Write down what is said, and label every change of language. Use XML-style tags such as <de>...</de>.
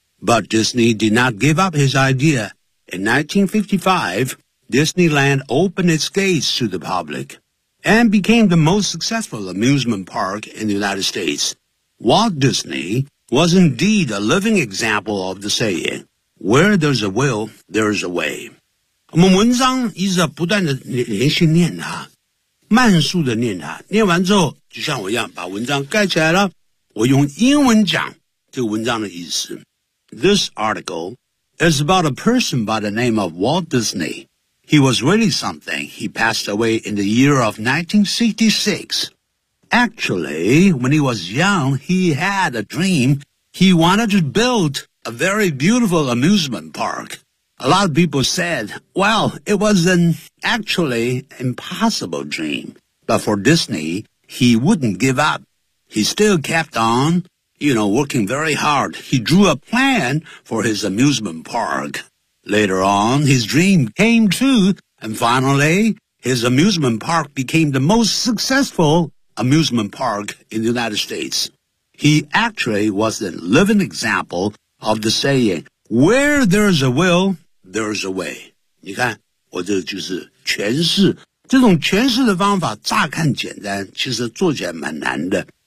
<en>But Disney did not give up his idea. In 1955, Disneyland opened its gates to the public. And became the most successful amusement park in the United States. Walt Disney was indeed a living example of the saying, where there's a will, there's a way.</en> <zh>我们文章一直不断的连续念它，慢速的念它，念完之后就像我一样把文章盖起来了，我用英文讲这个文章的意思。</zh> <en>This article is about a person by the name of Walt Disney. He was really something. He passed away in the year of 1966. Actually, when he was young, he had a dream. He wanted to build a very beautiful amusement park. A lot of people said, well, it was an actually impossible dream. But for Disney, he wouldn't give up. He still kept on, you know, working very hard. He drew a plan for his amusement park. Later on, his dream came true, and finally, his amusement park became the most successful amusement park in the United States. He actually was a living example of the saying, where there's a will, there's a way.</en> <zh>你看，我这就是诠释，这种诠释的方法乍看简单，其实做起来蛮难的。</zh>